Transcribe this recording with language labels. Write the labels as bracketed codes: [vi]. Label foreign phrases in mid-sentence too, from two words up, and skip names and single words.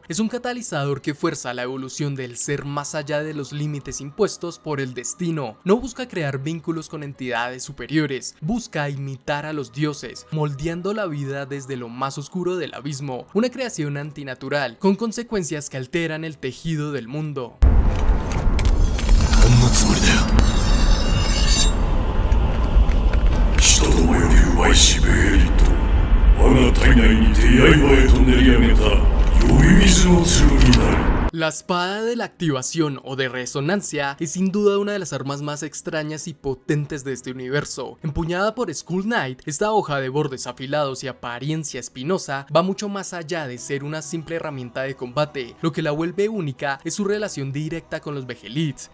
[es] Es un catalizador que fuerza la evolución del ser más allá de los límites impuestos por el destino. No busca crear vínculos con entidades superiores, busca imitar a los dioses, moldeando la vida desde lo más oscuro del abismo. Una creación antinatural, con consecuencias que alteran el tejido del mundo. [ja] こんなつもりだよ。人どもより奪いしベヘリット、我が体内に手刃へと練り上げた呼び水の剣になる。 [es] La espada de la activación o de resonancia es sin duda una de las armas más extrañas y potentes de este universo. Empuñada por Skull Knight, esta hoja de bordes afilados y apariencia espinosa va mucho más allá de ser una simple herramienta de combate. Lo que la vuelve única es su relación directa con los Behelits.